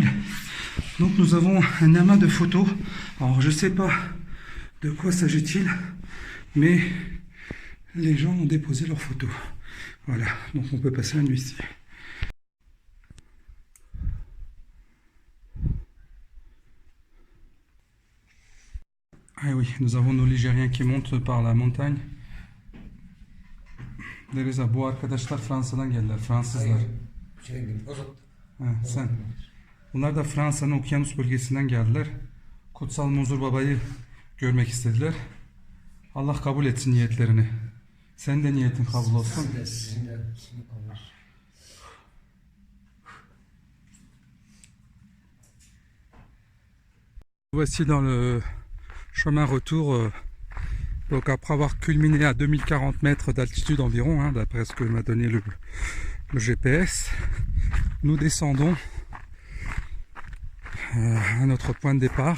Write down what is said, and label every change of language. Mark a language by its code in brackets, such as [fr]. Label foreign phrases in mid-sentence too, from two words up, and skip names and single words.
[fr] Donc nous avons un amas de photos. Alors je ne sais pas de quoi s'agit-il, mais les gens ont déposé leurs photos. Voilà, donc on peut passer la nuit ici. Ah oui, nous avons nos Ligériens qui montent par la montagne. [tr] Deriz bu arkadaşlar Fransa'dan geldiler, Fransızlar. Sen. Bunlar da Fransa'nın okyanus bölgesinden geldiler. Kutsal Muzur Baba'yı görmek istediler. Allah kabul etsin niyetlerini. Sen de niyetin kabul olsun. [fr] Voici dans le chemin retour. Donc après avoir culminé à 2040 mètres d'altitude environ, hein, d'après ce que m'a donné le GPS, nous descendons à notre point de départ.